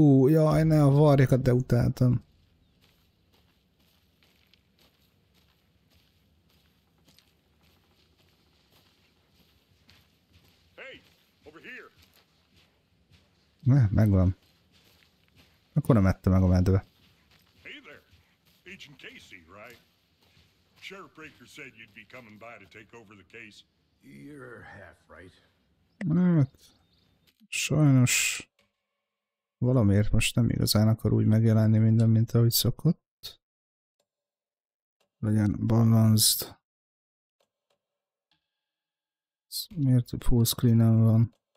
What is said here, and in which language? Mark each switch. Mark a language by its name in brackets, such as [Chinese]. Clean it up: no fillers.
[Hungarian] Jaj, ne a varjakat, de utáltam. Ne, megvan. Akkor nem ette meg a medve. [English] Hey there, Agent Casey, right? Sheriff Breaker said you'd be coming by to take over the case. You're half right. [Hungarian] Hát, sajnos valamiért most nem igazán akar úgy megjelenni minden, mint ahogy szokott. Legyen balanced. Miért full screen-en van?